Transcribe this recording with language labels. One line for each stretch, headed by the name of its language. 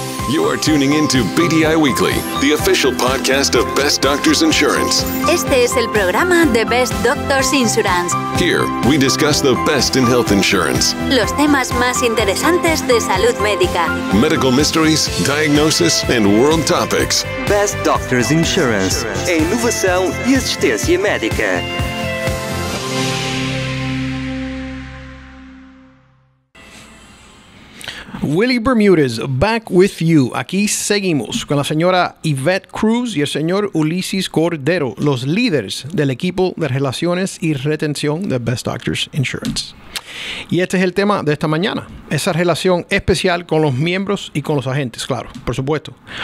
English: You are tuning into BDI Weekly, the official podcast of Best Doctors Insurance.
Spanish: Este es el programa de Best Doctors Insurance.
English: Here, we discuss the best in health insurance,
Spanish: Los temas más interesantes de salud médica.
English: medical mysteries, diagnosis, and world topics.
Portuguese: Best Doctors Insurance, a inovação e assistência médica.
English: Willie Bermudez, back with you.
Spanish: Aquí seguimos con la señora Ivette Cruz y el señor Ulises Cordero, los líderes del equipo de relaciones y retención de Best Doctors Insurance. Y este es el tema de esta mañana, esa relación especial con los miembros y con los agentes, claro, por supuesto.